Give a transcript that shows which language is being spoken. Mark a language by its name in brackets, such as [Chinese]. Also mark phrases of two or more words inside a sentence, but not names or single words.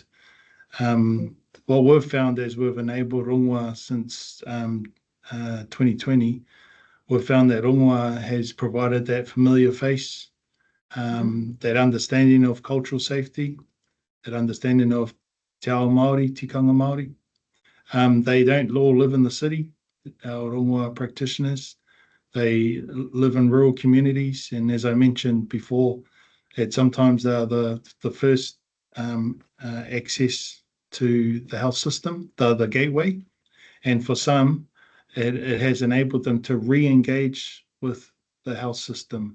[English] What we've found as we've enabled Rongoā since 2020, we've found that Rongoā has provided that familiar face, that understanding of cultural safety, that understanding of [Māori] te ao Māori, tikanga Māori. [English] They don't all live in the city, our Rongoā practitioners. They live in rural communities, and as I mentioned before, sometimes they are the first access to the health system, the gateway, and for some, it has enabled them to re-engage with the health system.